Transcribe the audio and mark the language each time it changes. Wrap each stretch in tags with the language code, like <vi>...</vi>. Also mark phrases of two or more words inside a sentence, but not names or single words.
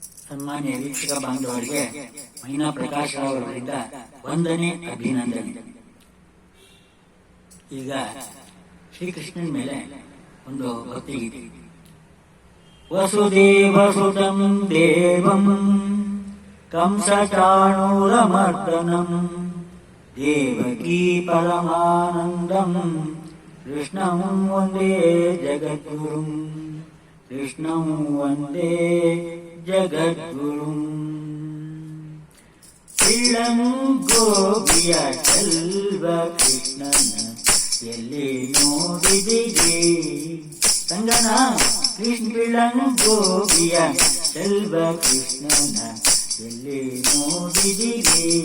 <kn>ಸನ್ಮಾನ್ಯ ವೀಕ್ಷಕ ಬಾಂಧವರಿಗೆ ಮೈನಾ ಪ್ರಕಾಶ್ ಅವರಿಂದ ವಂದನೆ, ಅಭಿನಂದನೆ. ಈಗ ಶ್ರೀಕೃಷ್ಣನ ಮೇಲೆ ಒಂದು ಭಕ್ತಿ ಗೀತೆ.</kn> <sa>ವಸುದೇವಸುತಂ ದೇವಂ ಕಂಸಚಾಣೂರಮರ್ದನಂ ದೇವಕೀ ಪರಮಾನಂದಂ ಕೃಷ್ಣಂ ವಂದೇ ಜಗದ್ಗುರುಂ ಕೃಷ್ಣಂ ವಂದೇ ಜಗದ್ಗುರುಂ.</sa> <kn>ಗೋಪಿಯ ಚೆಲ್ವ ಕೃಷ್ಣನ ಎಲ್ಲಿ ನೋಡಿದಿರಿ ಸಂಗನ ಗೋಪಿಯ ಚೆಲ್ವ ಕೃಷ್ಣನ ಎಲ್ಲಿ ನೋಡಿದಿರಿ.</kn>